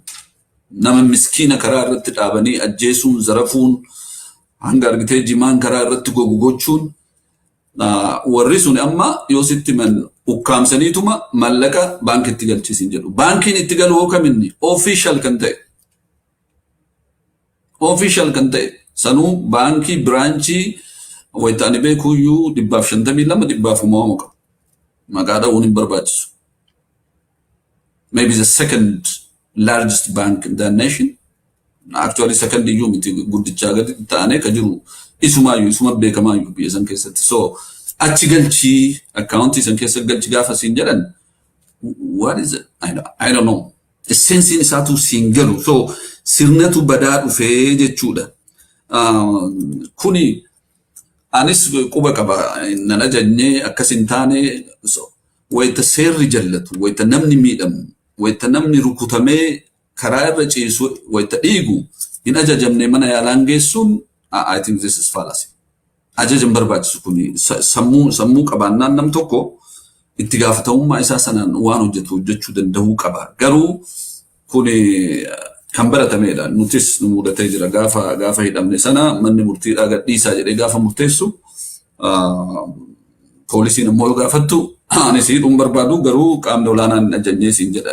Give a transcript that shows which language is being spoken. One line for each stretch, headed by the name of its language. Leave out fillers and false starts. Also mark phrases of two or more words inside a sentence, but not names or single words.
Oromo: Nama miskiina karaa irratti dhaabanii ajjeesuun zarafuun hanga argitee jimaan karaa irratti gogu gochuun warri sun amma yoo sitti man ukkaamsaniituma maallaqa baankitti galchisiin jedhu. Baankiin itti galu hoo kaminni official kan ta'e. Official kan ta'e sanuu baankii biraanchii wayitaani beekuyyuu 52 150 qaba. Maqaa dha'uun hin barbaachisu.
English: Maybe the second largest bank in the nation. Actually second
Oromo: iyyuu miti guddichaa gadi ta'anee ka jiru isuma beekamaayyuu biyya san keessatti. So achi galchii akkaawuntii san keessa galchi gaafa siin jedhan
English: what is it? I don't know.
Oromo: Essensiin isaatu siin galu. So sirnatu badaa dhufee jechuudha. Kuni anis quba qaba nan ajajnee akkas hin taane wayita seerri jallatu wayita namni miidhamu wayita namni rukutamee karaa irra ciisu wayita dhiigu hin ajajamne mana yaalaan geessuun
English: I think this is fallacy.
Oromo: Ajajan barbaachisu kuni sammuu qabaannaan nam tokko itti gaafatamummaa isaa sanaan waan hojjechuu danda'uu qaba. Garuu kuni kan baratamedha. Nutis nu mudatee jira gaafa hidhamne sana manni murtiidhaa gadhiisaa jedhee gaafa murteessu poolisiin ammoo gaafattu anis hidhuun barbaadu garuu qaamni olaanaan hin ajajnee siin jedha.